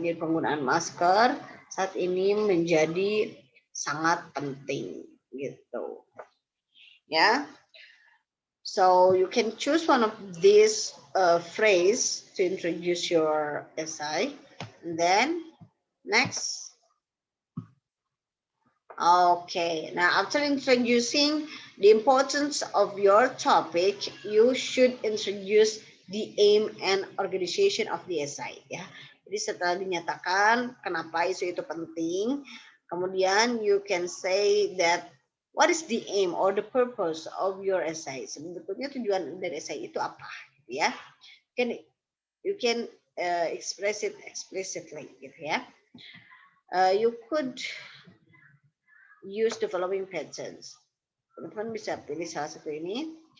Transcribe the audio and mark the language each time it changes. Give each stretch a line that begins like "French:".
Indonesian: Jadi penggunaan masker saat ini menjadi sangat penting gitu.
English: Yeah, so you can choose one of these phrase to introduce your essay. And then next, okay, now after introducing the importance of your topic, you should introduce the aim and organization of the essay ya.
Indonesian: Jadi setelah dinyatakan kenapa isu itu penting, kemudian
English: you can say that what is the aim or the purpose of your essay?
Indonesian: Sebetulnya tujuan dari essay itu apa, gitu ya?
English: You can express it explicitly, gitu ya. You could use the following patterns.
Indonesian: Teman-teman bisa pilih salah satu ini.